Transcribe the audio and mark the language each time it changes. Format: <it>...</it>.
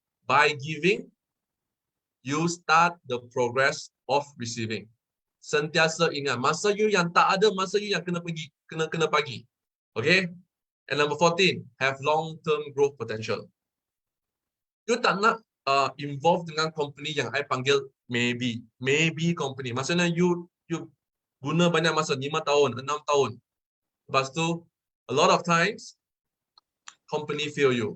<en>By giving, you start the progress of receiving.</en> <ms>Sentiasa ingat, masa you yang tak ada, masa you yang kena bagi. Okay?</ms> <en>And number 14, have long-term growth potential.</en> <ms>You tak nak involve dengan company yang I panggil maybe company. Maksudnya you guna banyak masa, 5 tahun, 6 tahun. Lepas tu,</ms> <en>a lot of times, company fail you.</en>